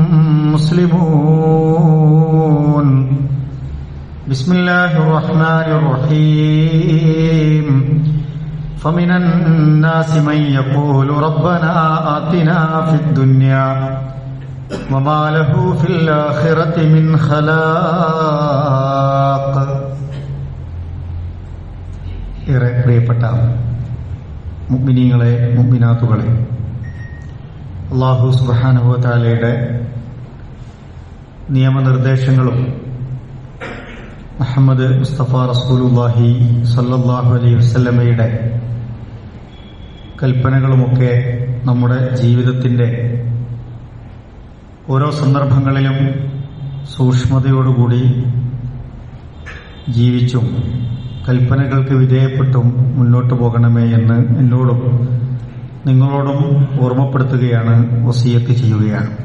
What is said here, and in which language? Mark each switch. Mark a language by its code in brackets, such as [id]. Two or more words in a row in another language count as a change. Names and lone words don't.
[ar] مسلمون بسم الله الرحمن الرحيم فمن الناس من يقول ربنا آتنا في الدنيا وما له في الآخرة من خلاق. [ml] ഏറെ പ്രിയപ്പെട്ട മുഅ്മിനീങ്ങളെ മുഅ്മിനാത്തുകളെ, [ar] الله سبحانه وتعالى [ml] നിയമനിർദ്ദേശങ്ങളും മുഹമ്മദ് മുസ്തഫ [ar] رسول الله صلى الله عليه وسلم [ml] കൽപ്പനകളുമൊക്കെ നമ്മുടെ ജീവിതത്തിന്റെ ഓരോ സന്ദർഭങ്ങളിലും സൂക്ഷ്മതയോടുകൂടി ജീവിച്ചും കൽപ്പനകൾക്ക് വിധേയപ്പെട്ടും മുന്നോട്ട് പോകണമേ എന്ന് എന്നോടും നിങ്ങളോടും ഓർമ്മപ്പെടുത്തുകയാണ്, വസിയത്ത് ചെയ്യുകയാണ്.